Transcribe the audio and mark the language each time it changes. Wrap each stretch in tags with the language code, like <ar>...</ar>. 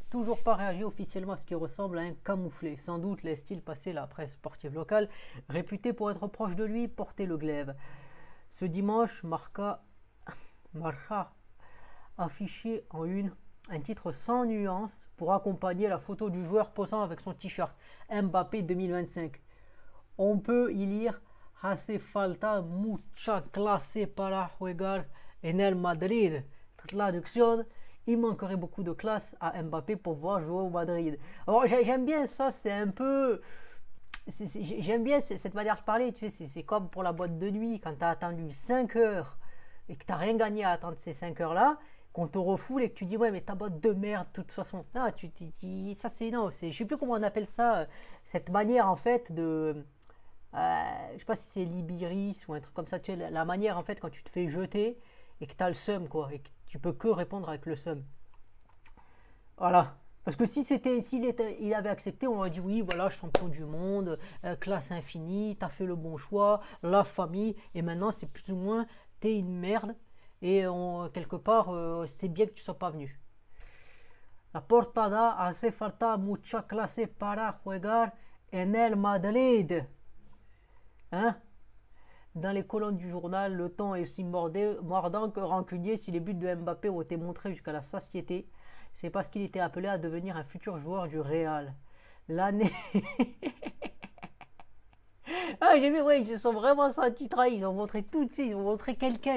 <fr>toujours pas réagi officiellement à ce qui ressemble à un camouflet. Sans doute laisse-t-il passer la presse sportive locale, réputée pour être proche de lui, porter le glaive. Ce dimanche, Marca affiché en une un titre sans nuance pour accompagner la photo du joueur posant avec son t-shirt Mbappé 2025. On peut y lire</fr> <es>Hace falta mucha clase para jugar en el Madrid.</es> <fr>Traduction, il manquerait beaucoup de classe à Mbappé pour pouvoir jouer au Madrid. Alors j'aime bien ça, c'est un peu... J'aime bien cette manière de parler, tu sais, c'est comme pour la boîte de nuit, quand tu as attendu 5 heures et que tu n'as rien gagné à attendre ces 5 heures-là, qu'on te refoule et que tu dis ouais mais ta boîte de merde de toute façon. Ah, ça c'est non, je sais plus comment on appelle ça, cette manière en fait de... je sais pas si c'est l'Ibiris ou un truc comme ça, tu sais, la manière en fait quand tu te fais jeter et que tu as le seum quoi, et que tu peux que répondre avec le seum. Voilà. Parce que s'il avait accepté, on aurait dit oui, voilà, champion du monde, classe infinie, t'as fait le bon choix, la famille, et maintenant c'est plus ou moins, t'es une merde, et quelque part, c'est bien que tu sois pas venu.</fr> <es>La portada hace falta mucha clase para jugar en el Madrid.</es> <fr>Hein? Dans les colonnes du journal, le temps est aussi mordant que rancunier si les buts de Mbappé ont été montrés jusqu'à la satiété. C'est parce qu'il était appelé à devenir un futur joueur du Real. L'année... ah, j'ai vu, ouais, ils se sont vraiment sentis trahis. Ils ont montré tout de suite, ils ont montré quelqu'un.</fr>